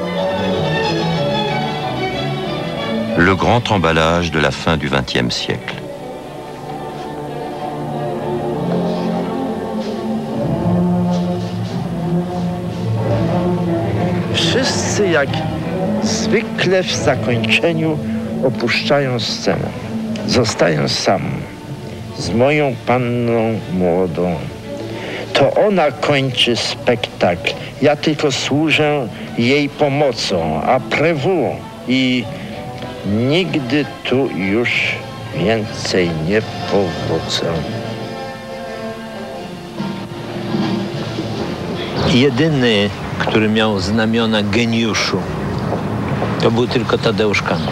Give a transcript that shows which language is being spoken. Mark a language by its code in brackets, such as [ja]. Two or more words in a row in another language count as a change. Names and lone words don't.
[fr] Le grand emballage de la fin du XXe siècle. [pl] Wszyscy jak zwykle w zakończeniu opuszczają scenę. Zostaję sam z moją panną młodą. To ona kończy spektakl. Ja tylko służę jej pomocą. [fr] Après vous. [pl] I nigdy tu już więcej nie powrócę. Jedyny, który miał znamiona geniuszu, to był tylko Tadeusz Kantor.